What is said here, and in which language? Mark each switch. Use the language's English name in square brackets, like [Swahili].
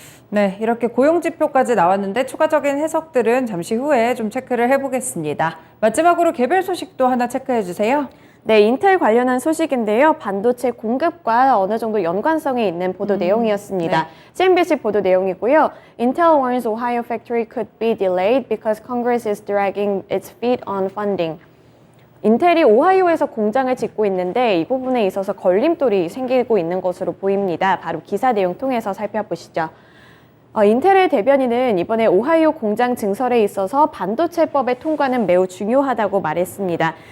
[Korean] 네, 이렇게 고용지표까지 나왔는데 추가적인 해석들은 잠시 후에 좀 체크를 해보겠습니다. 마지막으로 개별 소식도 하나 체크해 주세요. 네, 인텔 관련한 소식인데요. 반도체 공급과 어느 정도 연관성이 있는 보도 내용이었습니다. 네. CNBC 보도 내용이고요. [English] Intel warns Ohio factory could be delayed because Congress is dragging its feet on funding. [Korean] 인텔이 오하이오에서 공장을 짓고 있는데 이 부분에 있어서 걸림돌이 생기고 있는 것으로 보입니다. 바로 기사 내용 통해서 살펴보시죠. 인텔의 대변인은 이번에 오하이오 공장 증설에 있어서 반도체법의 통과는 매우 중요하다고 말했습니다.